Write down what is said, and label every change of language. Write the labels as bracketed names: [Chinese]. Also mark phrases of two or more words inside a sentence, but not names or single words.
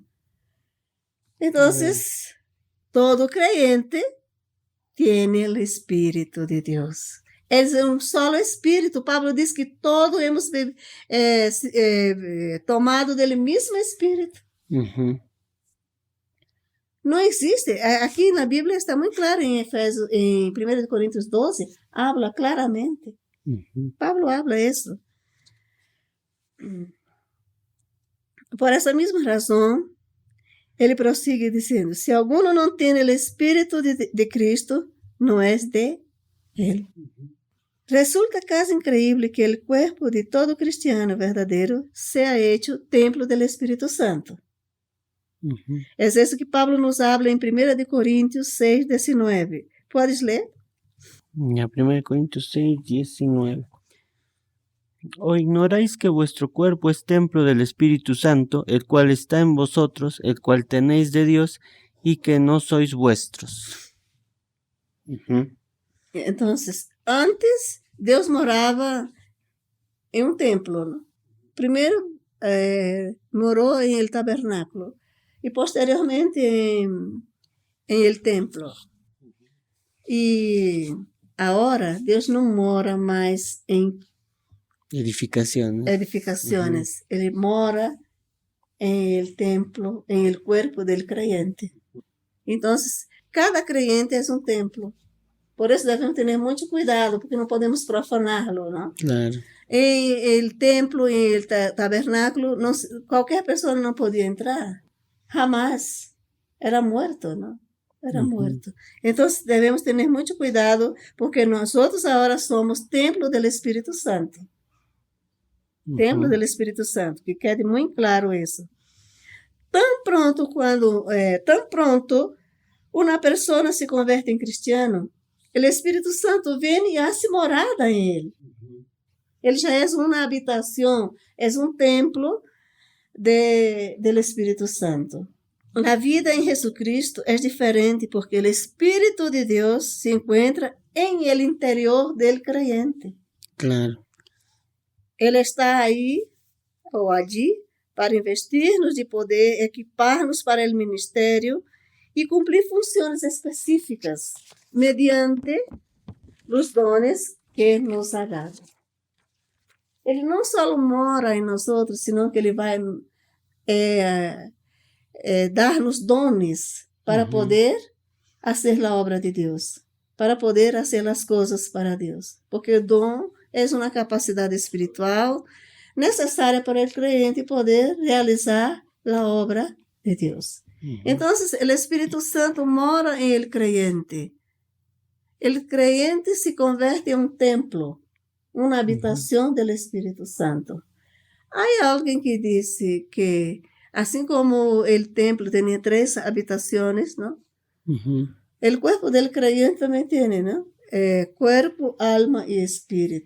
[Portuguese] Então, todo creyente tem o Espírito de Deus. É um solo Espírito. Pablo diz que todos [Spanish] hemos tomado [Portuguese] do mesmo Espírito. [Spanish] no existe. Aquí en la Biblia está muy claro en 1 Corintios 12, habla claramente. Pablo habla eso. Por esa misma razón, [Portuguese] ele prosigue dizendo, se alguno não tem o Espírito de Cristo, não é de ele. [Spanish] Resulta casi increíble que el cuerpo de todo cristiano verdadero sea hecho templo del Espíritu Santo. Es eso que Pablo nos habla en 1 Corintios 6, 19. ¿Puedes leer? 1 Corintios 6, 19. ¿O ignoráis que vuestro cuerpo es templo del Espíritu Santo, el cual está en vosotros, el cual tenéis de Dios, y que no sois vuestros? Entonces, [Portuguese] antes Deus morava em um templo, ¿no? Primeiro morou em el tabernáculo e posteriormente em el templo. E agora Deus não mora mais em edificações. Ele mora em el templo, em [Spanish] el cuerpo del creyente. [Portuguese] Então, cada creyente é um templo. Por isso devemos ter muito cuidado, porque não podemos profaná-lo, não? Claro. Em el templo, em el tabernáculo, qualquer pessoa não podia entrar. [Spanish] Jamás. Era muerto, não? Era muerto. [Portuguese] Então, devemos ter muito cuidado, porque nós agora somos templo do Espírito Santo. Templo do Espírito Santo, que quede muito claro isso. Tão pronto uma pessoa se converte em cristiano, o Espírito Santo vem e hace morada em ele. Ele já é uma habitação, é um templo do Espírito Santo. A vida em Jesus Cristo é diferente porque o Espírito de Deus se encontra em [Spanish] el interior del creyente. [Portuguese] Claro. Ele está aí ou allí para investir-nos de poder, equipar-nos para o ministério e cumprir funções específicas mediante os dones que [Spanish] nos ha dado. [Portuguese] Ele não só mora em nós, sino que ele vai dar-nos dones para poder fazer a obra de Deus, para poder fazer as coisas para Deus. Porque o dom é uma capacidade espiritual necessária para o crente poder realizar a obra de Deus. Então, o Espírito Santo mora em el creyente. O creyente se converte em um templo, uma habitação do Espírito Santo. Há alguém que disse que, assim como o templo tinha 3 habitações, não? O corpo do creyente também tem, não? Cuerpo, alma e espírito.